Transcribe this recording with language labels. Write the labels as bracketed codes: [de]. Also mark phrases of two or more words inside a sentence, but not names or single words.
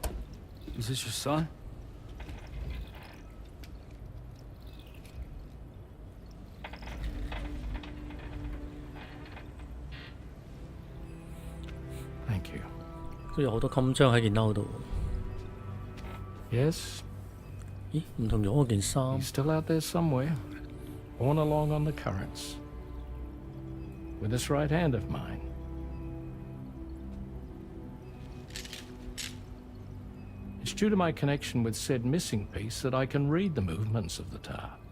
[en] Is this your son? Thank you. [yue] 都有好多襟章喺件褸度。 [en] Yes. [yue] 咦，唔同咗我件衫。 [en] He's still out there somewhere, borne along on the currents, with this right hand of mine. It's due to my connection with said missing piece that I can read the movements of the tar.